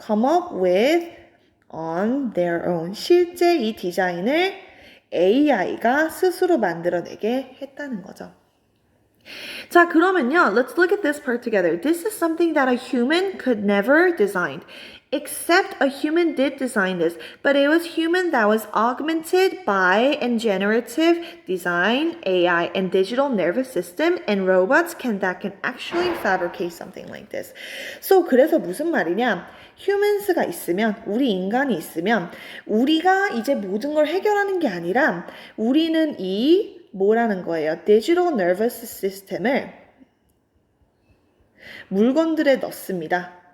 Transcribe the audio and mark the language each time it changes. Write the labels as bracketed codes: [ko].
[en] come up with on their own. [ko] 실제 이 디자인을 AI가 스스로 만들어내게 했다는 거죠. 자, 그러면요, [en] let's look at this part together. This is something that a human could never design. Except a human did design this, but it was human that was augmented by and generative design, AI, and digital nervous system, and robots that can actually fabricate something like this. [ko] So, 그래서 무슨 말이냐? humans가 있으면, 우리 인간이 있으면, 우리가 이제 모든 걸 해결하는 게 아니라, 우리는 뭐라는 거예요? 디지털 너버스 시스템을 물건들에 넣습니다.